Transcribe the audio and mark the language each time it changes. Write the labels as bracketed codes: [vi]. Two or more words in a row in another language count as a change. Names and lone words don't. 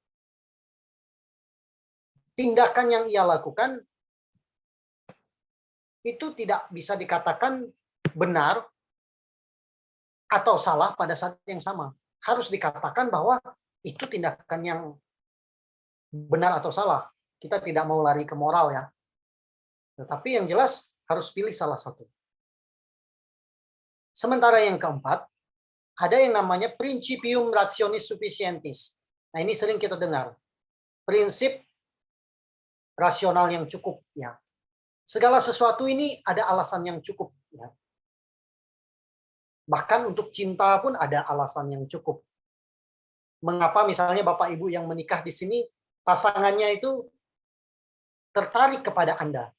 [id] Tindakan yang ia lakukan itu tidak bisa dikatakan benar atau salah pada saat yang sama. Harus dikatakan bahwa itu tindakan yang benar atau salah. Kita tidak mau lari ke moral ya. Tetapi yang jelas harus pilih salah satu. Sementara yang keempat, ada yang namanya [la] principium rationis sufficientis. [id] Nah, ini sering kita dengar. Prinsip rasional yang cukup ya. Segala sesuatu ini ada alasan yang cukup ya. Bahkan untuk cinta pun ada alasan yang cukup. Mengapa misalnya Bapak Ibu yang menikah di sini pasangannya itu tertarik kepada Anda?